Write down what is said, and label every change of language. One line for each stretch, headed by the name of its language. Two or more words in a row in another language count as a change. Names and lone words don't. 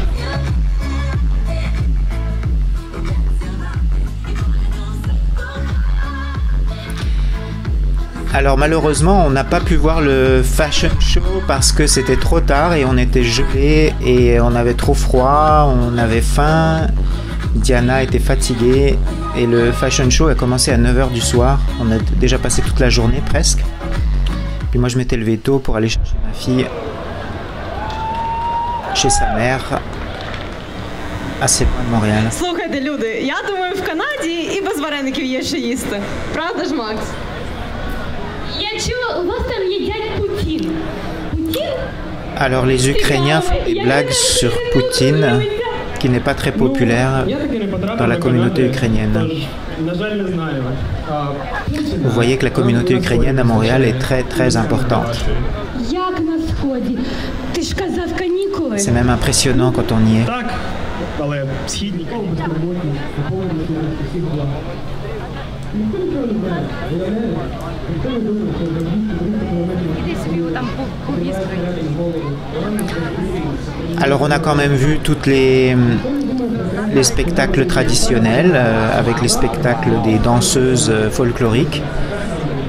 French: Alors malheureusement on n'a pas pu voir le
English: fashion show
French: parce que c'était trop tard et on était gelés et on avait trop froid, on avait faim, Diana était fatiguée et le
English: fashion show
French: a commencé à 9h du soir, on a déjà passé toute la journée presque. Puis moi je m'étais levé tôt pour aller chercher ma fille chez sa mère assez loin de Montréal.
Ukrainian: Слухайте, люди, я думаю, в Канаді і без вареників є що їсти. Правда ж, Макс? Я чула, у вас там едят Poutine.
French: Poutine? Alors les Ukrainiens font des blagues sur Poutine, qui n'est pas très populaire dans la communauté ukrainienne. Vous voyez que la communauté ukrainienne à Montréal est très très importante.
Ukrainian: Як на сході? Ти ж казав канікули.
French: C'est même impressionnant quand on y est.
Ukrainian: Так, але східні
French: Alors on a quand même vu toutes les spectacles traditionnels, avec les spectacles des danseuses folkloriques.